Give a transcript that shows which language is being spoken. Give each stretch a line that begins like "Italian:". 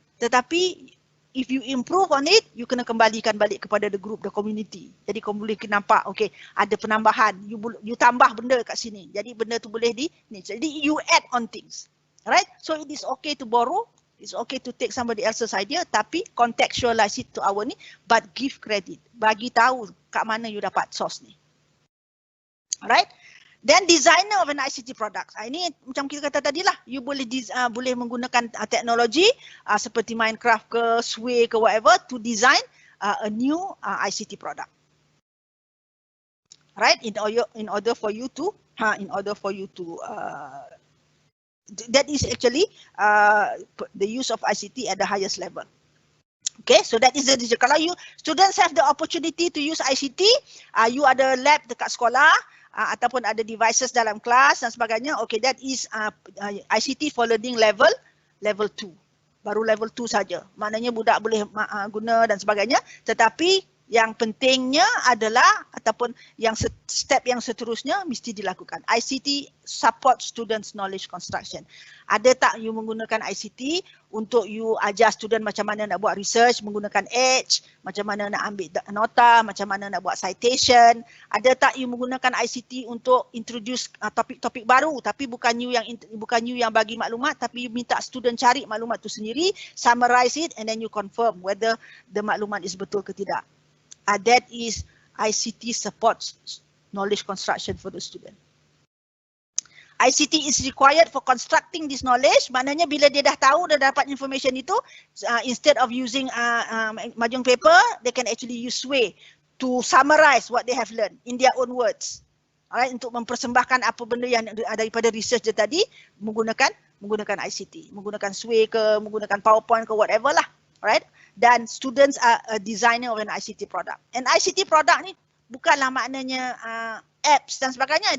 Malay: Tetapi
English: if you improve on it, you
Malay: kena kembalikan balik kepada
English: the group, the community.
Malay: Jadi kau boleh nampak, okay, ada penambahan, you tambah benda kat sini. Jadi benda tu boleh jadi
English: you add on things. Alright, so it is okay to borrow. It's okay to take somebody else's idea,
Malay: tapi
English: contextualize it to our ni, but give credit.
Malay: Bagi tahu kat mana you dapat source ni.
English: Alright. Then designer of an ICT product.
Malay: Ini macam kita kata tadi lah, you boleh menggunakan teknologi seperti Minecraft ke, Sway ke,
English: whatever, to design a new ICT product. Right? In order for you to that is actually the use of ICT at the highest level. Okay, so that is the
Malay: kalau
English: you students have the opportunity to use ICT, you
Malay: ada lab dekat sekolah ataupun ada devices dalam kelas dan sebagainya.
English: Okay, that is ICT for learning level 2.
Malay: Baru level 2 saja. Maknanya budak boleh guna dan sebagainya, tetapi yang pentingnya adalah ataupun yang step yang seterusnya mesti dilakukan.
English: ICT support students knowledge construction.
Malay: Ada tak you menggunakan ICT untuk you ajar student macam mana nak buat research menggunakan Edge, macam mana nak ambil nota, macam mana nak buat citation. Ada tak you menggunakan ICT untuk introduce topik-topik baru tapi bukan you yang bagi maklumat, tapi you minta student cari maklumat tu sendiri,
English: summarize it and then you confirm whether the
Malay: maklumat is betul ke tidak.
English: That is ICT supports knowledge construction for the student. ICT is required for constructing this knowledge.
Malay: Maknanya bila dia dah tahu, dah dapat
English: information
Malay: itu,
English: instead of using mahjong paper, they can actually use Sway to summarize what they have learned in their own words.
Malay: Alright, untuk mempersembahkan apa benda yang daripada research dia tadi menggunakan ICT, menggunakan Sway ke, menggunakan PowerPoint ke,
English: whatever
Malay: lah. Alright. Dan
English: students are a designer of an ICT product.
Malay: And ICT product ni bukanlah maknanya apps dan sebagainya.